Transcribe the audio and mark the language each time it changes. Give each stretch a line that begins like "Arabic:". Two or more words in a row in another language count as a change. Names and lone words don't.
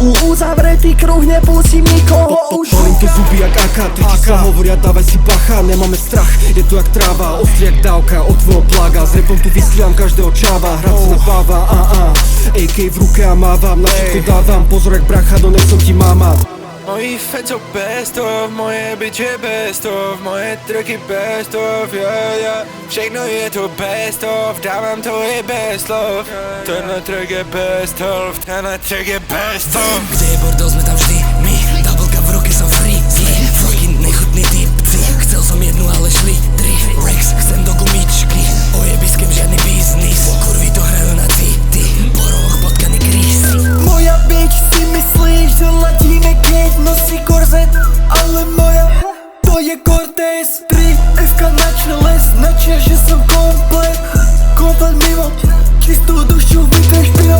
Slovak: Uzavretý kruh, nepustím nikoho už. Polím to zuby jak AK, triky sa hovoria, dávaj si bacha, nemáme strach, je to jak tráva, ostrý jak dávka, od tvojho plaga. S repom tu vystřílám každého čáva, hrad se nabáva, AK v ruke a mávam, na všetko dávam, pozor jak bracha, do nechcem ti mámat.
Czech: Moji fans jsou
English: best of,
Czech: moje bitch je
English: best of,
Czech: moje tracky
English: best of, yeah.
Czech: Všechno je to
English: best of,
Czech: dávám to je
English: best love.
Czech: Tenhle track je
English: best of,
Czech: tenhle track je
English: best of.
Slovak: Kde je bordel, sme tam vždy my, tabelka v ruke, som free, zlý, fucking nechutný typci. Chcel som jednu, ale šli 3 Rex, chcem do gumičky, o jebiskem žiadny biznis, kurvy to hrajú na city, po rohoch potkaný krízy. Moja bitch si myslíš, že ladíme, keď nosí korzet, ale moja to je Cortez 3 FK na čele, značia, že som komplet mimo, čistú dušu vytrž pinou.